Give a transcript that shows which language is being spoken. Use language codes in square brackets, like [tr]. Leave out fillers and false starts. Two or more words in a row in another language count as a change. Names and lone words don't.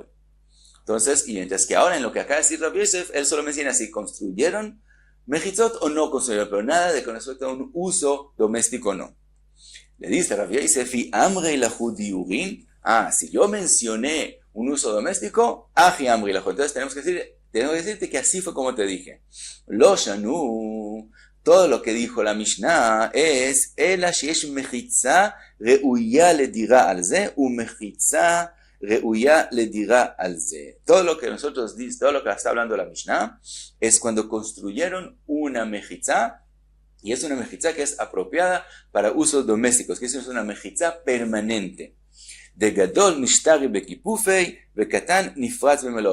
[es] Entonces, y mientras que ahora en lo que acaba de decir Rav Yosef, él solo menciona si construyeron Mechitzot o no construyeron, pero nada de con respecto a un uso doméstico no. Le dice Rav Yosef, y [arc] אמרי לך דיורין, [es] si yo mencioné un uso doméstico, [arc] הכי אמרי לך. [es] Entonces tenemos que decirte que así fue como te dije. [he] לא שנו, [es] todo lo que dijo la Mishnah es [he] אלא שיש מחיצה ראויה לדירה על זה ומחיצה ראויה לדירה על זה. [es] Todo lo que nosotros dice, todo lo que está hablando la Mishnah es cuando construyeron una mechitza, y es una mechitza que es apropiada para usos domésticos, que es una mechitza permanente. [he] דגדול משתרי בקיפופי בקטן נפרץ במלואו.